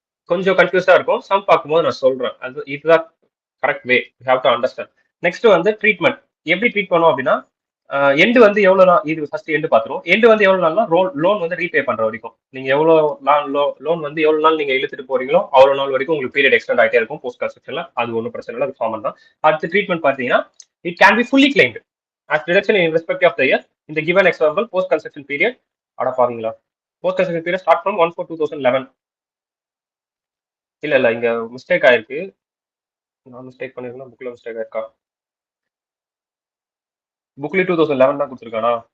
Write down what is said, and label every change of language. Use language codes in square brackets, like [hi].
[ta] கொஞ்சம் கன்ஃபியூஸா இருக்கும், சம் பார்க்கும்போது நான் சொல்றேன். அது இதுதான் correct way. You have to understand. Next வந்து ட்ரீட்மெண்ட் எப்படி ட்ரீட் பண்ணுவோம் அப்படின்னா எண்டு வந்து எவ்வளவு நாள், இது ஃபர்ஸ்ட் எண்டு பாத்துருவோம். எண்டு வந்து எவ்வளவு நாள்னா லோன் வந்து ரீபே பண்ற வரைக்கும். நீங்க எவ்வளவு நாள் லோன் வந்து எவ்வளவு நாள் நீங்க இழுத்துட்டு போறீங்களோ அவ்வளவு நாள் வரைக்கும் உங்களுக்கு பீரியட் எக்ஸ்டெண்ட் ஆகிட்டே இருக்கும் போஸ்ட் கன்ஸ்ட்ரக்ஷன்ல. அது ஒன்றும் பிரச்சனை இல்லை, அது காமன் தான். அடுத்த ட்ரீட்மெண்ட் பாத்தீங்கன்னா [en] It can be fully claimed as reduction in respect of the year in the given example post construction period. [ta] அட பாவீங்களா, post construction period start from 1/4/2011. இல்ல இங்க மிஸ்டேக் ஆயிருக்கு. நான் மிஸ்டேக் பண்ணிருக்கேன், புக்ல மிஸ்டேக் ஆயிருக்கா? புக்ல 2011 தான் கொடுத்துருக்கானா?